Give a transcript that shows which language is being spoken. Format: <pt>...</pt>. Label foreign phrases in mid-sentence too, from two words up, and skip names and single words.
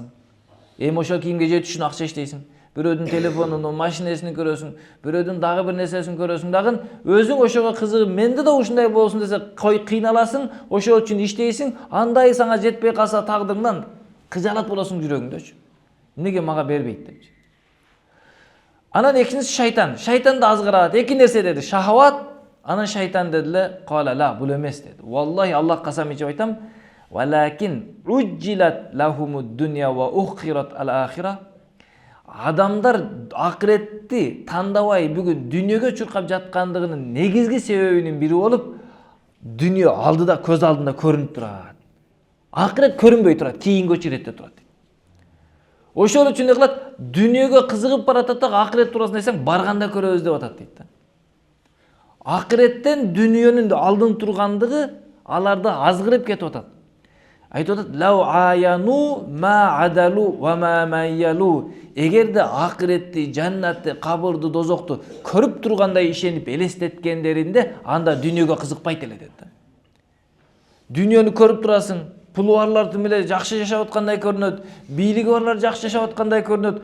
<ky>Ошол кийимге жетиш үчүн акча иштейсиң. Бирөөдүн телефонун, машинесин көрөсүң, бирөөдүн дагы бир нерсесин көрөсүң дагы, өзүң ошого кызыгып, менде да ушундай болсун десе, кыйналасың, ошол үчүн иштейсиң, андай сага жетпей калса тагдырыңдан кыжалат болосуң жүрөгүңдөчү. Неге мага бербейт депчи. Анан экинчиси шайтан. Шайтан да азгырат. Эки нерсе деди. Шахават, анан шайтан дедиле.</ky> <ar>قال لا,</ar> <ky>бул эмес деди. Валлахи, Аллах касам ичип айтам.</ky> <ar>ولكن عجلت لهم الدنيا وأخرت الآخرة.</ar> <ky>Адамдар акыретти тандабай бүгүн дүйнөгө чуркап жаткандыгынын негизги себебинин бири болуп, дүйнө алдыда, көз алдында көрүнүп турат. Акырет көрүнбөй турат, кийинки очередде турат. Ошол үчүн кылат, дүйнөгө кызыгып баратат да, акырет туурасында десең, барганда көрөбүз деп атат дейт да. Акыреттен дүйнөнүн алдын тургандыгы аларды азгырып кетип атат. Айтып атат:</ky> <ar>"لو عاينوا ما عدلوا وما مالوا."</ar> <ky>Эгерде акыретти, жаннатты, кабырды, дозокту көрүп тургандай ишенип элестеткендеринде, анда дүйнөгө кызыкпайт эле дейт да. Дүйнөнү көрүп турасың, пулу барлар менен жакшы жашап аткандай көрүнөт, бийлиги барлар жакшы жашап аткандай көрүнөт.</ky>